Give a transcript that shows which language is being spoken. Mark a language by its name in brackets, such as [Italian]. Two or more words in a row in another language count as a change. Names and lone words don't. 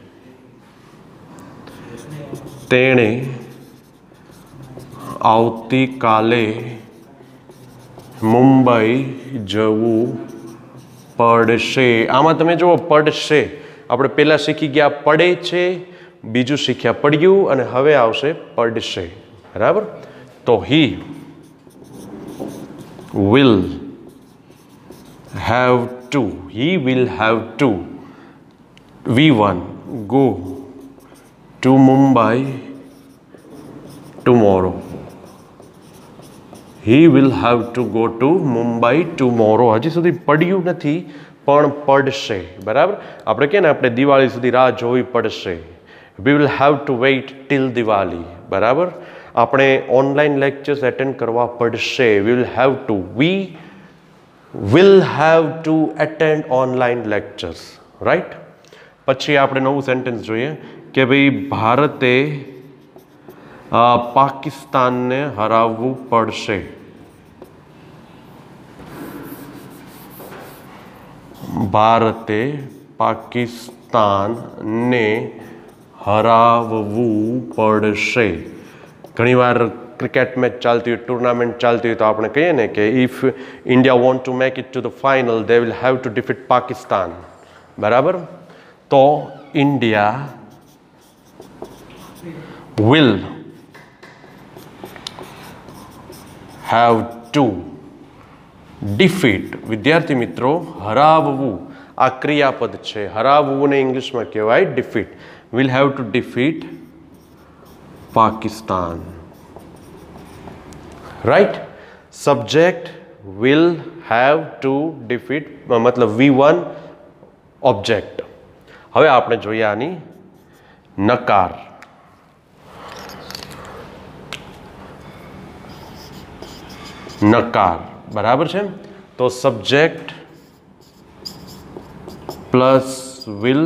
[Gujarati] તેણે આવતીકાલે મુંબઈ જવું પડશે. આમાં તમે જુઓ પડશે, આપણે પહેલાં શીખી ગયા પડે છે, બીજું શીખ્યા પડ્યું અને હવે આવશે પડશે. બરાબર? તો [English] he will have to, he will have to, V1 go to Mumbai tomorrow. He will have to go to Mumbai tomorrow. [Gujarati] હજી સુધી પડ્યું નથી પણ પડશે. બરાબર? આપણે કે ને આપણે દિવાળી સુધી રાહ જોવી પડશે. [English] We will have to wait till દિવાળી. બરાબર? [Gujarati] આપણે [English] online lectures attend [Gujarati] કરવા પડશે. [English] We will have to, we will have to attend online lectures. રાઈટ? [Gujarati] પછી આપણે નવું સેન્ટેન્સ જોઈએ કે ભાઈ ભારતે પાકિસ્તાનને હરાવવું પડશે. ભારતે પાકિસ્તાનને હરાવવું પડશે. ઘણીવાર ક્રિકેટ મેચ ચાલતી હોય, ટુર્નામેન્ટ ચાલતી હોય તો આપણે કહીએ ને કે [English] if India want to make it to the final they will have to defeat Pakistan. [Gujarati] બરાબર? તો [English] ઇન્ડિયા will have to defeat. [Gujarati] વિદ્યાર્થી મિત્રો, હરાવવું આ ક્રિયાપદ છે. હરાવવું ને ઇંગ્લિશમાં કહેવાય defeat. [English] will have to defeat Pakistan. right? subject will have to defeat મતલબ V1 ઓબ્જેક્ટ. [Gujarati] હવે આપણે જોઈએ આની નકાર. નકાર. બરાબર છે? [English] તો subject plus will.